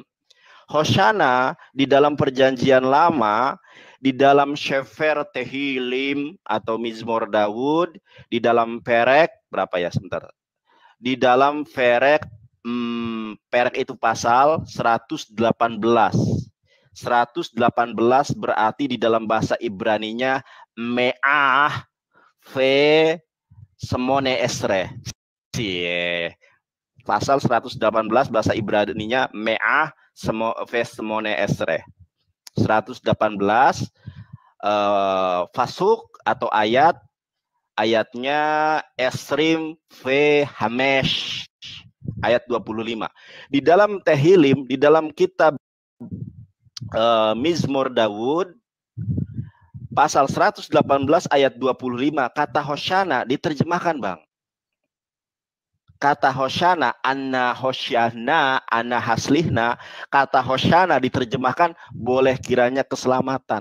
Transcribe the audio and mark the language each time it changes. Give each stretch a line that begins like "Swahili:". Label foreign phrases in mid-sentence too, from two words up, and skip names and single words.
Indonesian: Hosana di dalam Perjanjian Lama, di dalam Shefer Tehilim atau Mizmor Daud, di dalam Perek berapa ya sebentar? Di dalam Perek Perek itu pasal 118. 118 berarti di dalam bahasa Ibraninya
Hebrew: מאה ושמונה עשרה.
Indonesian: Pasal 118 bahasa Ibraninya
Hebrew: מאה ושמונה עשרה.
Indonesian: 118 fasuk atau ayatnya
Hebrew: עשרים וחמש,
Indonesian: ayat 25. Di dalam Tehillim, di dalam kitab Mizmor Daud pasal 118 ayat 25, kata Hoshana diterjemahkan, Bang. Kata Hoshana,
Hebrew: אנא הושיעה נא אנא הצליחה נא,
Indonesian: kata Hoshana diterjemahkan boleh kiranya keselamatan.